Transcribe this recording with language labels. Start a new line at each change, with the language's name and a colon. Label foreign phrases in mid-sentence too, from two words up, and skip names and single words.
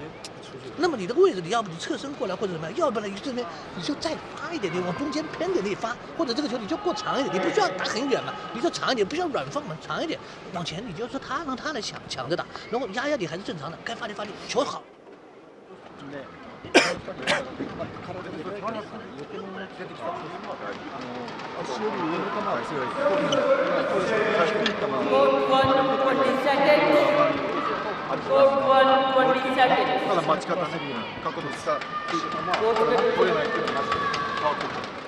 Chinese: 那么你这个位置，你要不你侧身过来或者怎么样，要不然你这边你就再发一点，你往中间偏点你发，或者这个球你就过长一点，你不需要打很远嘛，你就长一点，不需要软放嘛，长一点往前，你就说让他来抢着打，然后压你还是正常的，该发力发力，球好。
Japanese: ただ待ち方ね、角度使って球は取れないっていうのがまず変わってくる。